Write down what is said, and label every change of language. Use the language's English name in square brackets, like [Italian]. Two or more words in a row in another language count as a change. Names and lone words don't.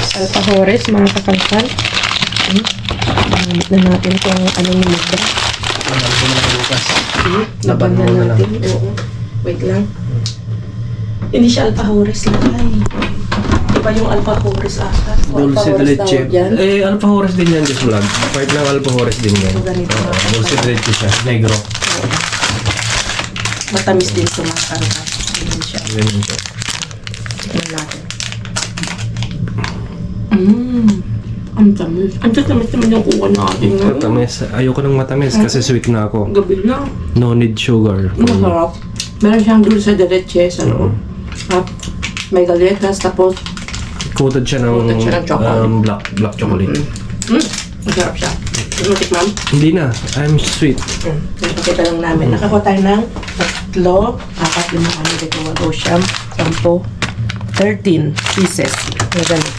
[Filipino] Alpahores, mga kakalkal. Gamit na natin kung anong lumagda. Laban na natin. Oo. Wait lang. Hindi siya alpahores lang. Ay. Iba yung alpahores ata. O, [Spanish] Dulce de alpahores leche. [Filipino] tawag yan. Alpahores din yan, Jess Vlog. Part ng alpahores din yan. So, ganito. [Spanish] Dulce de leche [Filipino] siya. Negro. Matamis din sa mga kalkal. Ganyan siya. Ganyan siya. Tignan natin. Ang tamis. Ang tamis naman yung kuha natin. Matamis. Ayoko ng matamis kasi sweet na ako. Gabi na. [English] No need sugar. [Filipino] Masarap. Meron siyang [Spanish] dulce de leche [Filipino] sa loob. At may galetas, tapos Coated siya ng, Coated siya ng chocolate. [English] black chocolate. [Filipino] masarap siya. Matik ma'am. Hindi na. [English] I'm sweet. [Filipino] Nakikita lang namin. Nakakuha tayo ng 3, 4, 5, dito, 8, 10, 13 pieces na ganito.